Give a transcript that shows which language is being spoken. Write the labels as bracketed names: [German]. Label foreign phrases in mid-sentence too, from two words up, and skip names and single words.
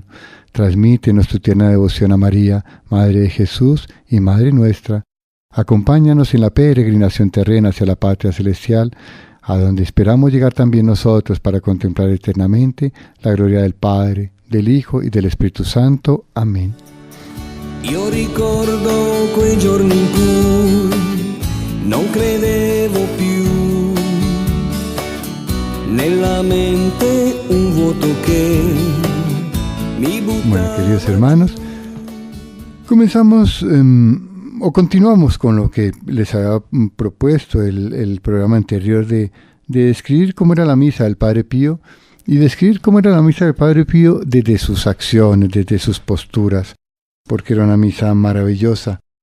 [Spanish] Transmítenos tu tierna devoción a María, Madre de Jesús y Madre nuestra. Acompáñanos en la peregrinación terrena hacia la patria celestial, a donde esperamos llegar también nosotros para contemplar eternamente la gloria del Padre, del Hijo y del Espíritu Santo. Amén. [Italian] Io ricordo quei giorni in cui non credevo più, nella mente un vuoto che mi buttava. [Spanish] Bueno, queridos hermanos, continuamos con lo que les había propuesto el programa anterior de describir cómo era la misa del Padre Pío y describir cómo era la misa del Padre Pío desde sus acciones, desde sus posturas, porque era una misa maravillosa.